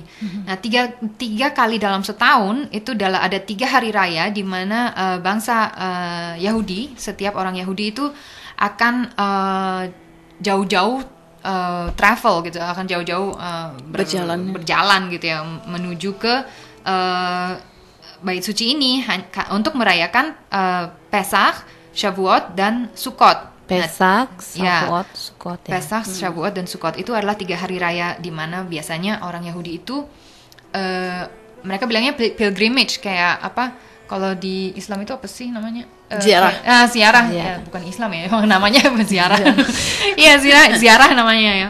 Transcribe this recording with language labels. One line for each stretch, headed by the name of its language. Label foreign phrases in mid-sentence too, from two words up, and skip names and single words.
Indonesian: Nah, tiga kali dalam setahun itu ada 3 hari raya di mana bangsa Yahudi, setiap orang Yahudi itu akan jauh-jauh travel gitu, akan jauh-jauh berjalan gitu ya, menuju ke bait suci ini untuk merayakan Pesach, Shavuot dan Sukkot. Pesach, Shavuot, Sukkot ya. Pesach, Shavuot dan Sukkot itu adalah 3 hari raya di mana biasanya orang Yahudi itu mereka bilangnya pilgrimage, kayak apa? Kalau di Islam itu apa sih namanya? Ziarah. Ziarah. Ya, bukan Islam ya, emang namanya ziarah. Iya, ziarah namanya ya.